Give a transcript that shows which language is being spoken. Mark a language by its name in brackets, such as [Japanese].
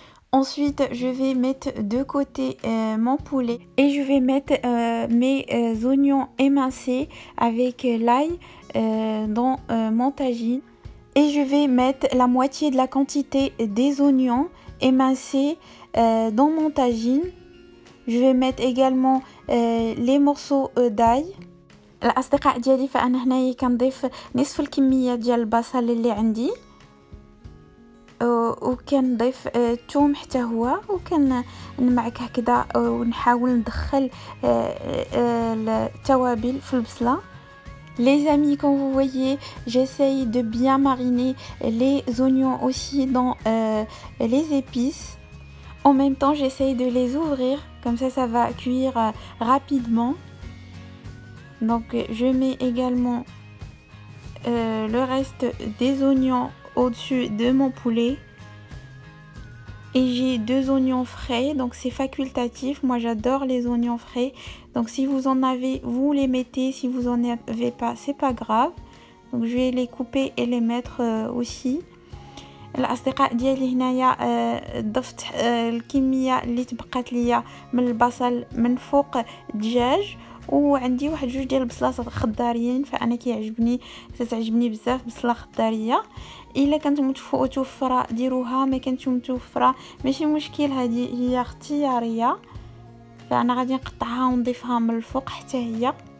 [French] Ensuite, je vais mettre de côté mon poulet et je vais mettre mes oignons émincés avec l'ail dans mon tagine. Et je vais mettre la moitié de la quantité des oignons émincés dans mon tagine. Je vais mettre également les morceaux d'ail. [Arabic] الأصدقاء ديالي فأنا هنايا كنضيف نصف الكمية ديال البصل اللي عندي، وكنضيف الثوم حتى هو، وكنمعك هكذا ونحاول ندخل التوابل في البصله. [French] Les amis, comme vous voyez, j'essaye de bien mariner les oignons aussi dans les épices. En même temps, j'essaye de les ouvrir, comme ça va cuire rapidement. Donc, je mets également le reste des oignons au-dessus de mon poulet. Et j'ai 2 oignons frais, donc c'est facultatif. Moi j'adore les oignons frais, donc si vous en avez, vous les mettez. Si vous en avez pas, c'est pas grave. Donc je vais les couper et les mettre aussi. [Arabic] الأصدقاء ديالي هنايا ضفت الكميه اللي تبقات ليا من البصل من فوق الدجاج، وعندي واحد 2 ديال البصلات خضاريين، فانا كتعجبني بزاف بصله خضاريه. الا كانت متوفره ديروها، ما كانتش متوفره ماشي مشكل، هذه هي اختياريه، فانا غادي نقطعها ونضيفها من الفوق حتى هي.